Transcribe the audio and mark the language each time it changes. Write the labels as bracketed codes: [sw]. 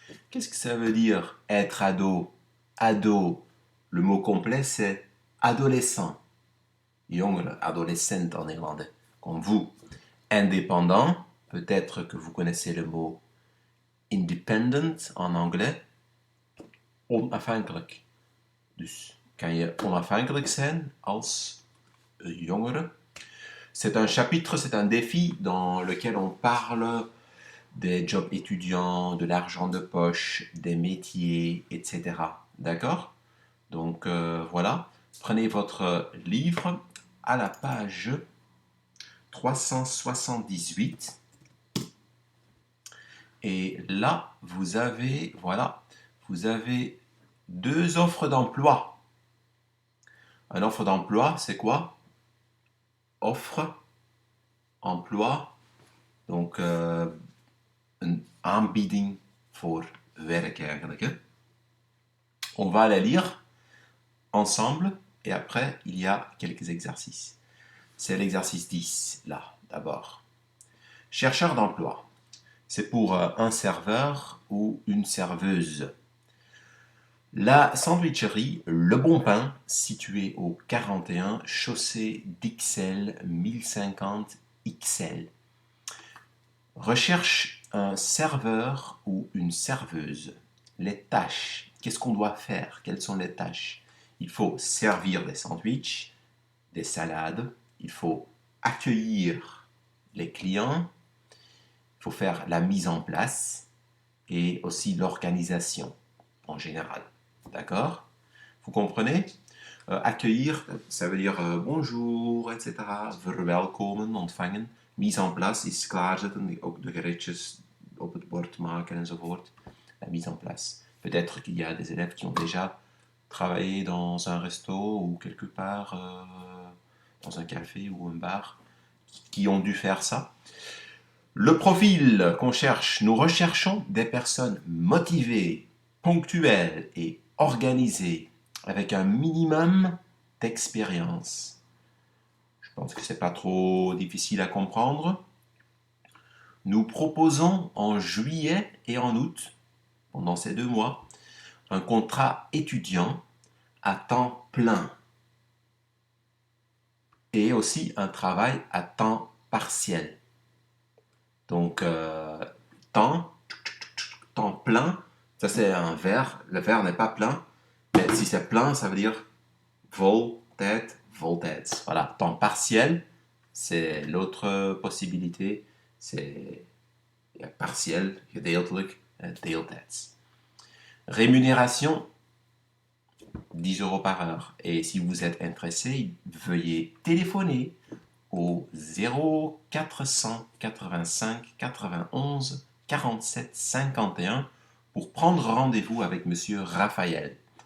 [fr] Qu'est-ce que ça veut dire être ado? Ado, le mot complet c'est adolescent. Jongere, adolescent en néerlandais, comme vous. Indépendant, peut-être que vous connaissez le mot independent en anglais. [nl] Onafhankelijk. Dus kan je onafhankelijk zijn als jongere. [fr] C'est un chapitre, c'est un défi dans lequel on parle des jobs étudiants, de l'argent de poche, des métiers, etc. D'accord? Donc voilà, prenez votre livre à la page 378. Et là, vous avez, voilà, vous avez deux offres d'emploi. Une offre d'emploi, c'est quoi? [nl] Offre, emploi, donc een aanbieding voor werk eigenlijk. Hè? [fr] On va la lire ensemble et après il y a quelques exercices. C'est l'exercice 10 là d'abord. Chercheur d'emploi. C'est pour un serveur ou une serveuse. La sandwicherie Le Bon Pain, située au 41 chaussée d'Ixelles 1050 XL. Recherche un serveur ou une serveuse. Les tâches. Qu'est-ce qu'on doit faire? Quelles sont les tâches? Il faut servir des sandwichs, des salades. Il faut accueillir les clients. Il faut faire la mise en place et aussi l'organisation en général. D'accord? Vous comprenez? Accueillir, ça veut dire bonjour, etc. [nl] Verwelkomen, ontvangen. Mise en place is klaarzetten, ook de gereedjes op het bord maken enzovoort. [fr] La mise en place. Peut-être qu'il y a des élèves qui ont déjà travaillé dans un resto ou quelque part, dans un café ou un bar, qui ont dû faire ça. Le profil qu'on cherche, nous recherchons des personnes motivées, ponctuelles et organisées, avec un minimum d'expérience. Je pense que c'est pas trop difficile à comprendre. Nous proposons en juillet et en août, pendant ces 2 mois, un contrat étudiant à temps plein et aussi un travail à temps partiel. Donc, temps plein, ça c'est un verre. Le verre n'est pas plein, mais si c'est plein, ça veut dire [nl] vol tijd, voltijds. [fr] Voilà, temps partiel, c'est l'autre possibilité. C'est partiel, [nl] gedeeltelijk, deeltijds. [fr] Rémunération, 10 € par heure. Et si vous êtes intéressé, veuillez téléphoner au 0485 91 47 51 pour prendre rendez-vous avec Monsieur Raphaël.